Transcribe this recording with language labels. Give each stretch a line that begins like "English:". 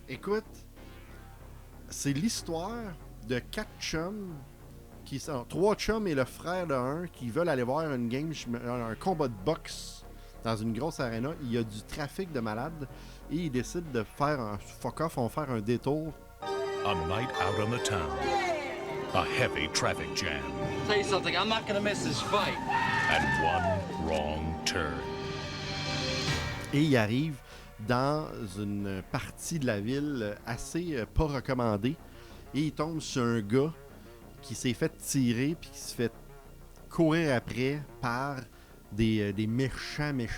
French: Écoute, c'est l'histoire de 4 chums. 3 chums et le frère de un qui veulent aller voir une game, un combat de boxe dans une grosse arena. Il y a du trafic de malades et ils décident de faire un fuck-off, on va faire un détour.
English: A night out on the town. A heavy traffic jam. Tell you something, I'm not gonna miss this fight. And one wrong turn.
French: Et ils arrivent dans une partie de la ville assez pas recommandée et ils tombent sur un gars qui s'est fait tirer puis qui se fait courir après par des méchants.